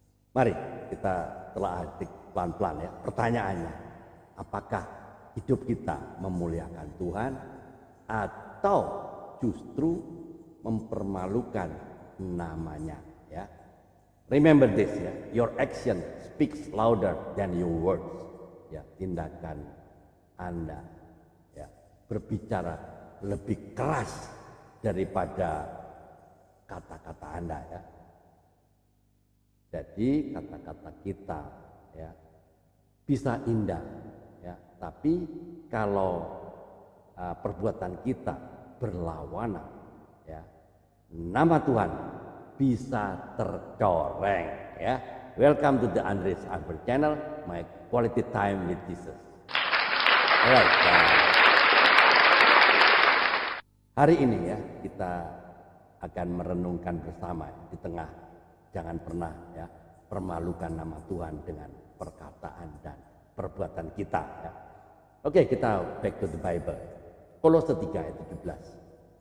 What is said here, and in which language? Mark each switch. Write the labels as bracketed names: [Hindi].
[Indonesian] Mari kita telah pelan-pelan ya. Pertanyaannya, apakah hidup kita memuliakan Tuhan atau justru mempermalukan namanya ya. [English] Remember this ya, your action speaks louder than your words. [Indonesian] Ya, tindakan Anda ya berbicara lebih keras daripada kata-kata Anda ya. Jadi kata-kata kita ya bisa indah ya, tapi kalau perbuatan kita berlawanan ya, nama Tuhan bisa tercoreng ya. [English] Welcome to the Andres Albert channel, my quality time with Jesus. Alright. [Indonesian] Hari ini ya kita akan merenungkan bersama di tengah jangan pernah ya permalukan nama Tuhan dengan perkataan dan perbuatan kita ya. Oke, kita back to the Bible. Kolose 3 ayat 17.